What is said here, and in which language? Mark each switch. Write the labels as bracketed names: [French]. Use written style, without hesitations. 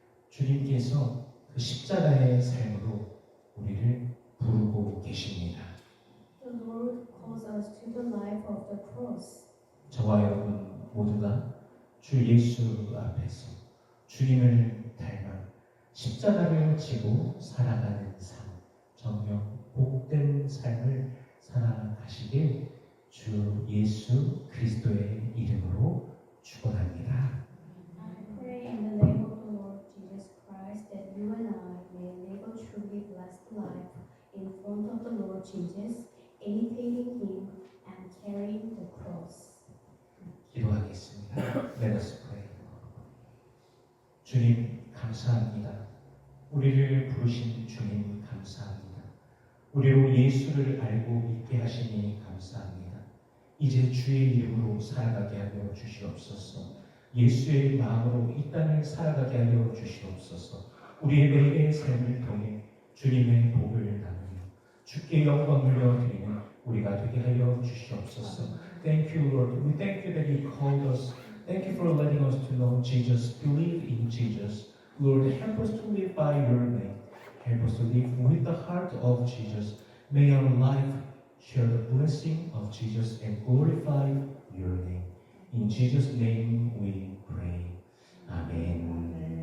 [Korean] 주님께서 그 십자가의 삶으로 우리를 부르고 계십니다. [English] The Lord calls us to the life of the cross. [Korean] 저와 여러분 모두가 주 예수 앞에서 주님을 닮아 십자가를 지고 살아가는 삶, 정녕 복된 삶을 살아가시길 주 예수 그리스도의 이름으로 축원합니다. [English] I pray in the name of the Lord Jesus Christ that you and I may live a truly blessed life in front of the Lord Jesus, imitating Him and carrying the cross. [Korean] 기도하겠습니다. [English] Let us pray. [Korean] 주님 감사합니다. 우리를 부르신 주님 감사합니다. 우리로 예수를 알고 있게 하시니 감사합니다. 이제 주의 이름으로 살아가게 하여 주시옵소서. 예수의 마음으로 이 땅을 살아가게 하여 주시옵소서. 우리의 매일의 삶을 통해 주님의 복을 나누며 주께 영광을 드리는 우리가 되게 하여 주시옵소서. [English] Thank you, Lord. We thank you that you called us. Thank you for letting us to know Jesus, believe in Jesus. Lord, help us to live by your name. Help us to live with the heart of Jesus. May our life share the blessing of Jesus and glorify your name. In Jesus' name we pray. Amen.